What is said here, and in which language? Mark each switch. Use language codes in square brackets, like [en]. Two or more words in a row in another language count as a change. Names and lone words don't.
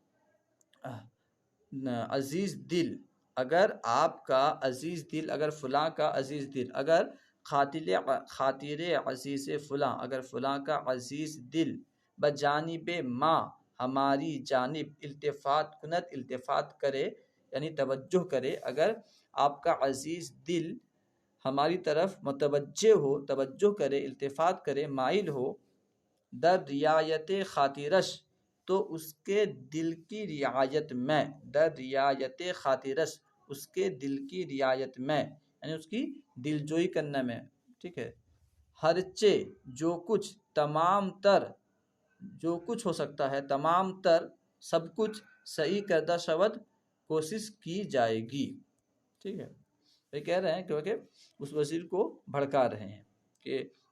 [ur] عزیز دل، اگر آپ کا عزیز دل، اگر فلاں کا عزیز دل، [fa] اگر خاطر عزیز فلاں، [ur] اگر فلاں کا عزیز دل [fa] بجانب ما [ur] ہماری جانب [fa] التفات کنت، [ur] التفات کرے یعنی توجہ کرے، اگر آپ کا عزیز دل ہماری طرف متوجہ ہو، توجہ کرے، التفات کرے، مائل ہو، [fa] در رعایت خاطرش [ur] تو اس کے دل کی رعایت میں، [fa] در رعایت خاطرش [ur] اس کے دل کی رعایت میں یعنی اس کی دل جوئی کرنے میں، ٹھیک ہے، ہرچے جو کچھ، تمام تر جو کچھ ہو سکتا ہے، تمام تر سب کچھ، صحیح [fa] کردہ شود [ur] کوشش کی جائے گی، ٹھیک ہے، یہ کہہ رہے ہیں کیونکہ اس وزیر کو بھڑکا رہے ہیں کہ